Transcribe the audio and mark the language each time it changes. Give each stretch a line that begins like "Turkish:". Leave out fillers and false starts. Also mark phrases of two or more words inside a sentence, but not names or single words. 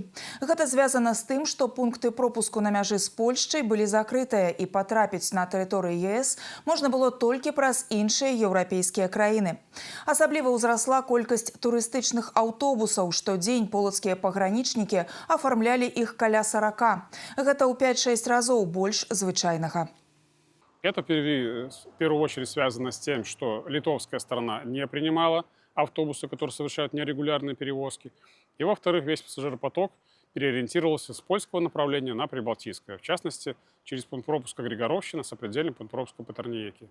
Belarusian: Гэта звязана з тым, што пункты пропуску на мяжы з Польшчай былі закрытыя і патрапіць на тэрыторыю ЕС можна было толькі праз іншыя еўрапейскія краіны. Асабліва ўзрасла колькасць турыстычных аўтобусаў. Штодзень полацкія пагранічнікі афармлялі іх каля 40. Гэта ў 5-6 разоў больш звычайнага.
Russian: Это в первую очередь связано с тем, что литовская сторона не принимала автобусы, которые совершают нерегулярные перевозки. И во-вторых, весь пассажиропоток переориентировался с польского направления на прибалтийское. В частности, через пункт пропуска Григоровщина, сопредельный пункт пропуска Патерниеки.